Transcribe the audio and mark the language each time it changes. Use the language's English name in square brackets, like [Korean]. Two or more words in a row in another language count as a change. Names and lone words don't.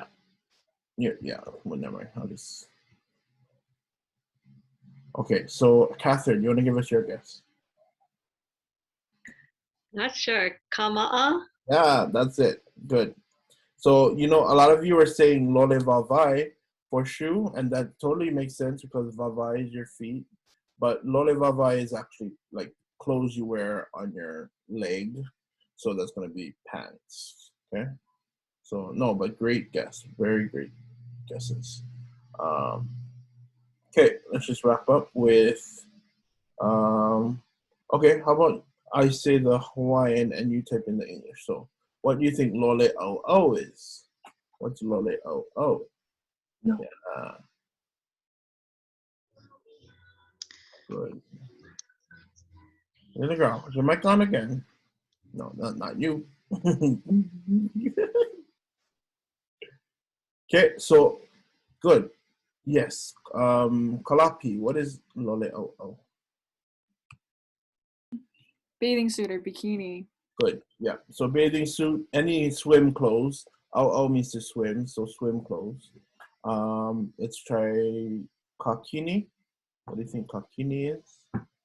[English] Well, never mind. I'll just. Okay, so Catherine, you want to give us your guess? Not sure. Kama'a? Yeah, that's it. Good. So, you know, a lot of you are saying [Hawaiian] lole vavai [English] for shoe, and that totally makes sense because vavai is your feet. But [Hawaiian] lole vavai [English] is actually like clothes you wear on your leg. So that's going to be pants. Okay. So, no, but great guess. Very great guesses. Okay, let's just wrap up with, okay, how about I say the Hawaiian and you type in the English. So what do you think [Hawaiian] lole au [English] is? What's [Hawaiian] lole au? [English] No. Yeah. Good. There you go. Is your mic on again? No, not you. Okay, so good. Yes. Kalapi, what is [Hawaiian] lole au? [English] Bathing suit or bikini. Good. Yeah. So bathing suit, any swim clothes. Au means to swim, so swim clothes. Let's try kakini. What do you think kakini is?